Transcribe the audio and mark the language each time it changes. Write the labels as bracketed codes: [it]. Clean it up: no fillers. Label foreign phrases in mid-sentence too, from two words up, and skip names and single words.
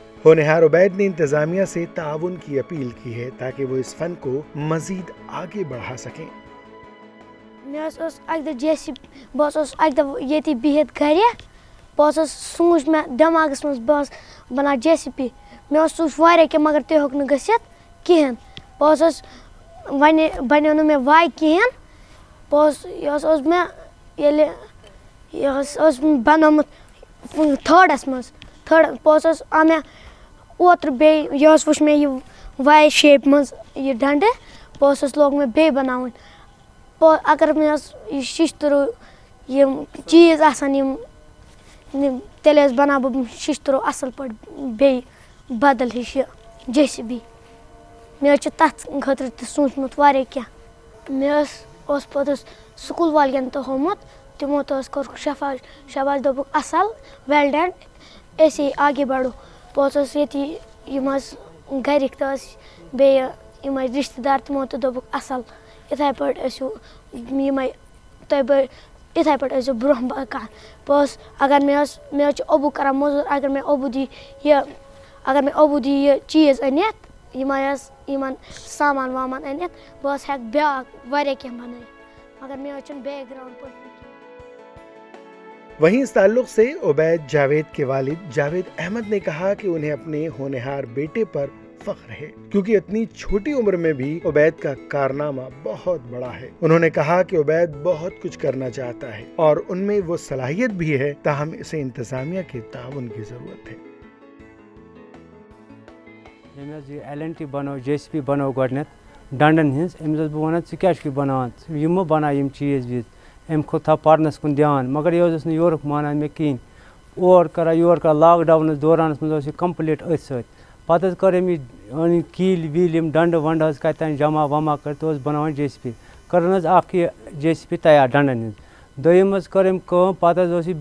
[ur] ہونہار عبید نے انتظامیہ سے تعاون کی اپیل کی ہے تاکہ وہ اس فن کو مزید آگے بڑھا سکیں۔ [ks] سوچ میں دماغس مز بہت بنا JCB میں سوچ واریاہ کہ مگر تہ ہیوک نہ گژھِتھ کہین بہت بنیو نہ مےٚ واے کہین بہت میں یہ بنومت تھٲڈس مز بہت آو مےٚ اوترٕ بیٚیہِ یہ وٕچھ مےٚ یہ واے شیپ مز یہ ڈنڈٕ بہت لوگ مےٚ بیٚیہِ بناوٕنۍ اگر مےٚ یہ ششتٕروٗ یم چیٖز آسان یم تیٚلہِ حظ بناو بہٕ ششتٕروٗ اصل پٲٹھۍ بیٚیہِ بدل ہِش یہ JCB مےٚ حظ چھُ تتھ خٲطرٕ تہِ سوٗنٛچمُت واریاہ کینٛہہ مےٚ اوس پوٚتُس سکوٗل والٮ۪ن تہِ ہومُت تِمو تہِ حظ کوٚرُکھ شاباش دوٚپُکھ اصل [en] well done [ur] ایسے آگے بڑھو [ks] بہٕ حظ ییٚتی یِم حظ گرِکۍ تہِ ٲسۍ بیٚیہِ یِم ٲسۍ رشتہٕ دار تِمو تہِ دوٚپُکھ اصل یِتھے پٲٹھۍ ٲسِو یِمے تُہۍ یِتھے پٲٹھۍ ٲسِو برونٛہہ پکان بہٕ ٲسٕس اگر مےٚ حظ چھُ ابوٗ کران موٚزوٗرۍ اگر مےٚ ابوٗ دی یہ چیٖز أنِتھ یِمے حظ یِمن سامان وامان أنِتھ بہٕ حظ ہٮ۪کہٕ بیٛاکھ واریاہ کینٛہہ بنٲیِتھ مگر مےٚ حظ چھُنہٕ بیک گراوُنٛڈ پٔرمُت۔ [ur] وہیں اس تعلق سے عبید جاوید کے والد جاوید احمد نے کہا کہ انہیں اپنے ہونہار بیٹے پر فخر ہے، کیونکہ اتنی چھوٹی عمر میں بھی عبید کا کارنامہ بہت بڑا ہے۔ انہوں نے کہا کہ عبید بہت کچھ کرنا چاہتا ہے اور ان میں وہ صلاحیت بھی ہے، تاہم اسے انتظامیہ کے تعاون کی ضرورت ہے۔ [ks] LNT بنو JCB بنو گۄڈنٮ۪تھ ڈنڈن ہٕنٛز أمِس ٲسٕس بہٕ وَنان ژٕ کیٛاہ چھُکھ بناوان یِم مہٕ بناو یِم چیٖز ویٖز أمۍ کھوٚت تھاو پرنس کُن دھیان مگر یہِ حظ اوس نہٕ یورُک مانان مےٚ کِہیٖنۍ اورٕ کران یورٕ کران لاک ڈاونس دورانس منٛز اوس یہِ کمپلیٖٹ أتھۍ سۭتۍ پتہٕ حظ کٔر أمۍ یہِ أنۍ یہِ کیٖلۍ ویٖلۍ یِم ڈنڈٕ ونڈٕ حظ کتہِ تانۍ جمع ومع کٔرِتھ اوس بناوان JCB کٔرٕن حظ اکھ یہِ JCB تیار ڈنڈن ہٕنٛز دوٚیِم حظ کٔر أمۍ کٲم پتہٕ حظ اوس یہِ